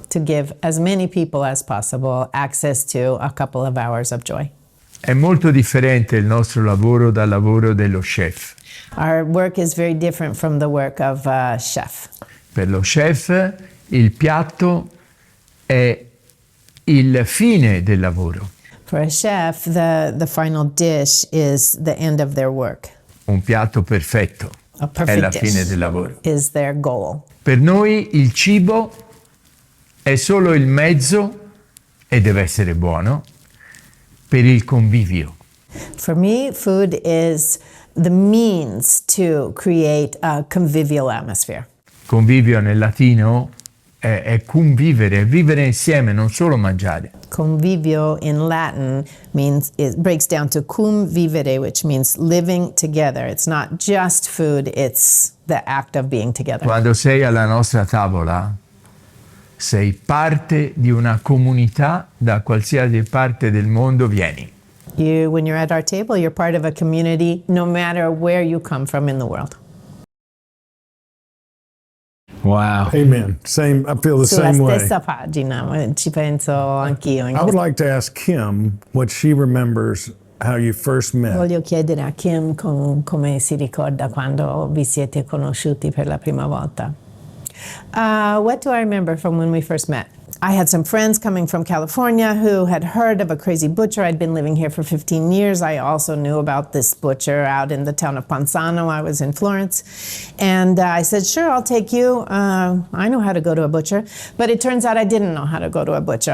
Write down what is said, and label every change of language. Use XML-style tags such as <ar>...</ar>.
<en>To give as many people as possible access to a couple of hours of joy.</en> <it>È molto differente il nostro lavoro dal lavoro dello chef.</it> <en>Our work is very different from the work of a chef.</en> <it>Per lo chef il piatto è il fine del lavoro.</it> <en>For a chef, the final dish is the end of their work.</en> <it>Un piatto perfetto</it> <en>A</en> <it>è la</it> <en>perfect</en> <it>fine</it> <en>dish</en> <it>del lavoro.</it> <en>is their goal.</en> <it>Per noi il cibo è solo il mezzo, e deve essere buono, per il convivio.</it> <en>For me, food is the means to create a convivial atmosphere.</en> <it>Convivio nel latino è convivere, vivere insieme, non solo mangiare.</it> <en>Convivio in Latin means it breaks down to cum vivere, which means living together. It's not just food, it's the act of being together.</en> <it>Quando sei alla nostra tavola, sei parte di una comunità, da qualsiasi parte del mondo vieni.</it> <en>When you're at our table, you're part of a community no matter where you come from in the world. Wow. Amen. Same. I feel the</en> <it>Sulla</it> <en>same way.</en> <it>stessa pagina, ci penso anch'io.</it> <en>I would like to ask Kim what she remembers how you first met.</en> <it>Voglio chiedere a Kim come si ricorda quando vi siete conosciuti per la prima volta.</it> <en>What do I remember from when we first met? I had some friends coming from California who had heard of a crazy butcher. I'd been living here for 15 years. I also knew about this butcher out in the town of Panzano. I was in Florence. And I said, sure, I'll take you. I know how to go to a butcher. But it turns out I didn't know how to go to a butcher.</en>